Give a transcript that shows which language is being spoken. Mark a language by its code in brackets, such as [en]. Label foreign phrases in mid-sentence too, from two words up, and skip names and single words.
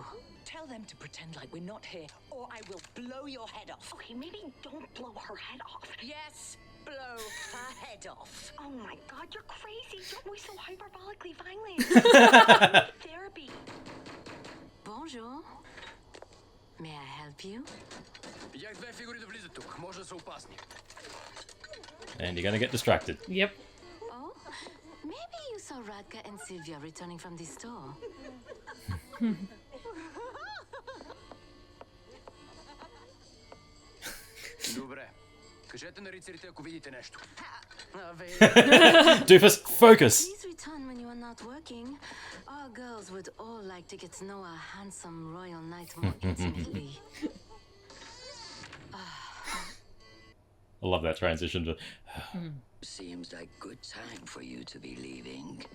[en] Tell them to pretend like we're not here, or I will blow your head off. Okay, maybe don't blow her head off. Yes, blow her head off. Oh my god, you're crazy. Don't be so hyperbolically violent. Therapy. Bonjour. May I help you? [bg] Видях две фигури да влизат тук. Може да са опасни. [en] And you're going to get distracted. Yep. Oh, maybe you saw Radka and Sylvia returning from the store. [bg] Добре. Кажете на рицарите, ако видите нещо. [en] Doofus, focus! Please return when you are not working. Our girls would all like to get to know our handsome royal knight more intimately. I love that transition to... Seems like good time for you to be leaving.